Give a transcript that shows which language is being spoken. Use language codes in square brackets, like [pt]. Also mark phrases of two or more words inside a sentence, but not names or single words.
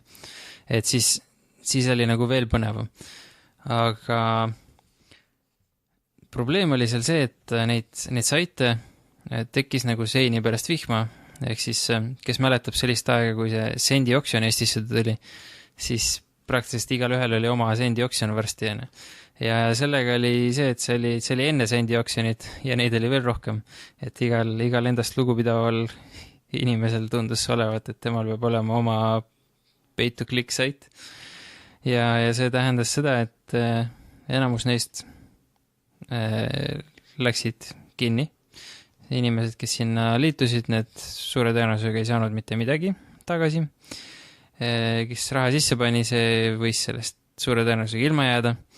[et] Et siis oli nagu veel põnevam. Aga probleem oli seal see, et neid saite tekkis nagu seini pärast vihma, ehk siis kes mäletab sellist aega, kui see sendi oksjon Eestisse tuli, siis praktiliselt igal ühel oli oma sendi oksjon varsti. Ja sellega oli see, et see oli enne sendi oksjonit ja neid oli veel rohkem. Et igal endast lugupidaval inimesel tundus olevat, et temal peab olema oma [en] pay-to-click [et] sait. Ja see tähendas seda, et enamus neist läksid kinni. Inimesed, kes sinna liitusid, need suure tõenäosusega ei saanud mitte midagi tagasi. Kes raha sisse pani, see võis sellest suure tõenäosusega ilma jääda.